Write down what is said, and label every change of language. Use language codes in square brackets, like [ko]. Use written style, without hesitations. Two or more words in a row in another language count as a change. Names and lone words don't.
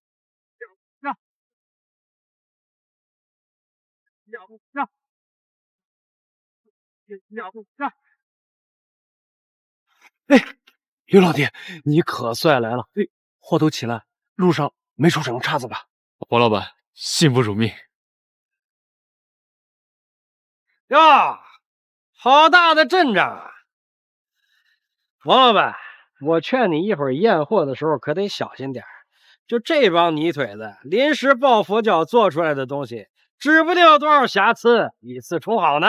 [zh] 哎，刘老弟，你可算来了！哎，货都齐了，路上沒出什麼岔子吧？王老闆，幸不辱命。喲，好大的陣仗啊！王老闆，我勸你一會兒驗貨的時候可得小心點。就這幫泥腿子，臨時抱佛腳做出來的東西，指不定有多少瑕疵，以次充好呢。